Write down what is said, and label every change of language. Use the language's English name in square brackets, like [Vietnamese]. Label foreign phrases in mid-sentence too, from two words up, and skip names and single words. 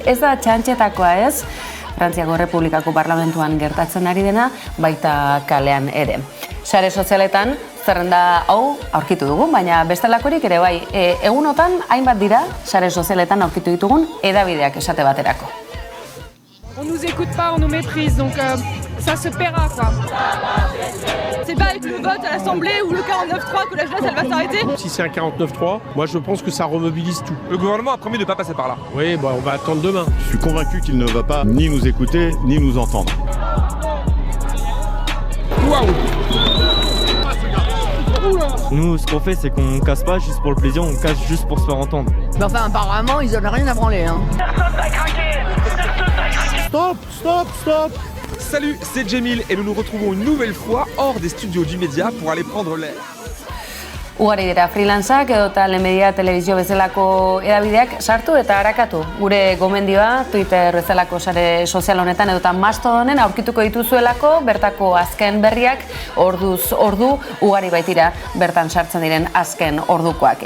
[Basque] Ez da txantxetakoa ez, Frantziako Errepublikako Parlamentuan gertatzen ari dena, baita kalean ere. Sare sozialetan zerrenda hau aurkitu dugu, baina bestelakorik ere bai, egunotan hainbat dira sare sozialetan aurkitu ditugun edabideak esate baterako. [French] On nous écoute pas, on nous méprise, donc ça se paiera quoi. C'est pas avec le vote à l'Assemblée ou le 49.3 que la jeunesse elle va s'arrêter. Si c'est un 49.3, moi je pense que ça remobilise tout. Le gouvernement a promis de ne pas passer par là. Oui, bah on va attendre demain. Je suis convaincu qu'il ne va pas ni nous écouter, ni nous entendre. Waouh! Nous, ce qu'on fait, c'est qu'on casse pas juste pour le plaisir, on casse juste pour se faire entendre. Mais enfin, apparemment, ils en ont rien à branler. Hein. Stop, stop, stop! Salut, c'est Jemil et nous nous retrouvons une nouvelle fois hors des studios du Média pour aller prendre l'air. [Basque] Ugari dira freelanceak edota Lemedia telebizio bezalako edabideak sartu eta harakatu. Gure gomendioa Twitter bezalako sare sozial honetan edota Mastodonen aurkituko dituzuelako bertako azken berriak orduz ordu ugari baitira bertan sartzen diren azken ordukoak.